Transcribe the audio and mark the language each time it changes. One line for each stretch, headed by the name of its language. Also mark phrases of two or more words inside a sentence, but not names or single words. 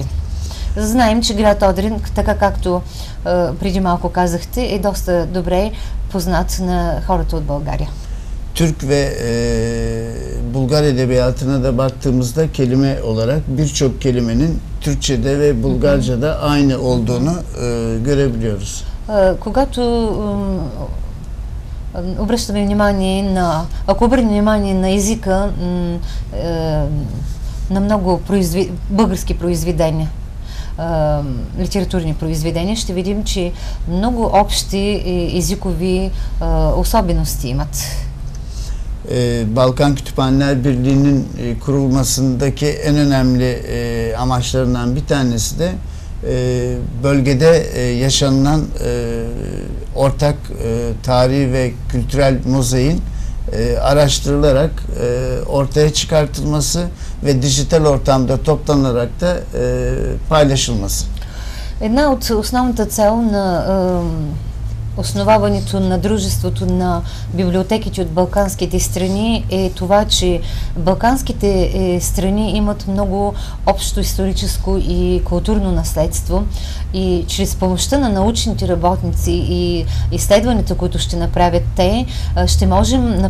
Bulgarian: Знаем, че град Одрин, така както преди малко казахте, е доста добре познат на хората от България.
Turkish: Türk ve Bulgar edebiyatına da baktığımızda kelime olarak birçok kelimenin Türkçe'de ve Bulgarca'da aynı olduğunu görebiliyoruz.
Bulgarian: Когато обръщаме внимание на, ако обърнем внимание на езика на много български произведения, литературни произведения, ще видим, че много общи езикови особености имат.
Turkish: Balkan Kütüphaneler Birliği'nin kurulmasındaki en önemli amaçlarından bir tanesi de bölgede yaşanılan ortak tarihi ve kültürel mozaiğin araştırılarak ortaya çıkartılması ve dijital ortamda toplanarak da paylaşılması.
Bulgarian: Една от основната цел на основаването на Дружеството на библиотеките от балканските страни е това, че балканските страни имат много общо историческо и културно наследство и чрез помощта на научните работници и изследването, които ще направят те, ще можем на